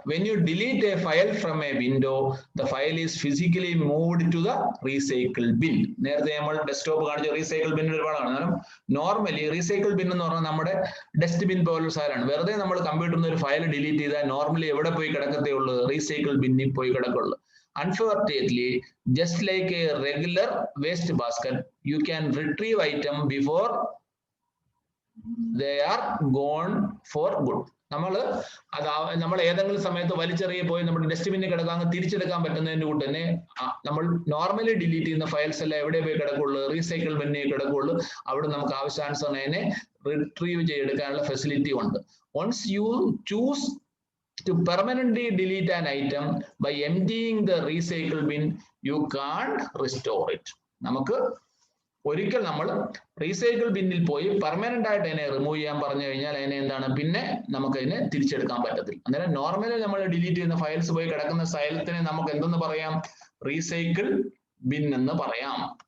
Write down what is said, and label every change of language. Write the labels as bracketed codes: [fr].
[en] When you delete a file from a window, the file is physically moved to the recycle bin. [ml] നേരത്തെ നമ്മൾ desktop കാണിച്ച recycle bin ഒരുപാടാണ്. കാരണം normally recycle bin എന്ന് പറഞ്ഞാൽ നമ്മുടെ ഡസ്റ്റ്ബിൻ പോലുള്ള സാധനമാണ്. വെറുതെ നമ്മൾ കമ്പ്യൂട്ടറിൽ നിന്ന് ഒരു ഫയൽ ഡിലീറ്റ് ചെയ്താൽ നോർമലി എവിടെ പോയി കിടക്കത്തേ ഉള്ളൂ, റീസൈക്കിൾ ബിന്നിൽ പോയി കിടക്കുള്ളൂ. [en] Unfortunately, just like a regular waste basket, you can retrieve item before they are gone for good. [ml] നമ്മൾ ഏതെങ്കിലും സമയത്ത് വലിച്ചെറിയ പോയി നമ്മുടെ ഡസ്റ്റ്ബിന്നിൽ കിടക്കാൻ തിരിച്ചെടുക്കാൻ പറ്റുന്നതിന്റെ കൂട്ട് തന്നെ നമ്മൾ നോർമലി ഡിലീറ്റ് ചെയ്യുന്ന ഫയൽസ് എല്ലാം എവിടെ പോയി കിടക്കുള്ളൂ, റീസൈക്കിൾ ബിന്നിൽ കിടക്കുള്ളൂ. അവിടെ നമുക്ക് ആവശ്യാനുസരണം അതിനെ റിട്രീവ് ചെയ്തെടുക്കാനുള്ള ഫെസിലിറ്റി ഉണ്ട്. [en] Once you choose to permanently delete an item by emptying the recycle bin, you can't restore it. [ml] നമുക്ക് ഒരിക്കൽ നമ്മൾ റീസൈക്കിൾ ബിന്നിൽ പോയി പെർമനന്റ് ആയിട്ട് അതിനെ റിമൂവ് ചെയ്യാൻ പറഞ്ഞു കഴിഞ്ഞാൽ അതിനെ എന്താണ്, പിന്നെ നമുക്ക് അതിനെ തിരിച്ചെടുക്കാൻ പറ്റത്തില്ല. അന്നേരം നോർമലി നമ്മൾ ഡിലീറ്റ് ചെയ്യുന്ന ഫയൽസ് പോയി കിടക്കുന്ന സ്ഥലത്തിനെ നമുക്ക് എന്തെന്ന് പറയാം, റീസൈക്കിൾ ബിൻ എന്ന് പറയാം.